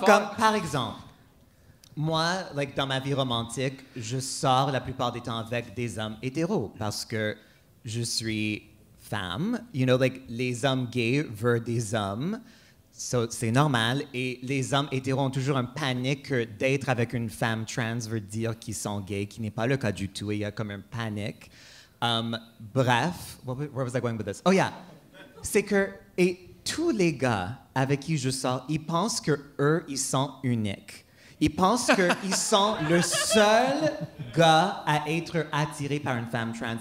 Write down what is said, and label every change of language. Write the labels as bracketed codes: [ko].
[fr] Comme, par exemple, moi, dans ma vie romantique, je sors la plupart des temps avec des hommes hétéros parce que je suis femme. [en] You know, like, [fr] les hommes gays veulent des hommes. [en] So, [fr] c'est normal. Et les hommes hétéros ont toujours un panique que d'être avec une femme trans veut dire qu'ils sont gays, qui n'est pas le cas du tout. Et il y a comme un panique. [en] Bref, where was I going with this? Oh yeah, [fr] c'est que et tous les gars avec qui je sors, ils pensent que eux, ils sont uniques. Ils pensent qu'ils sont le seul gars à être attiré par une femme trans.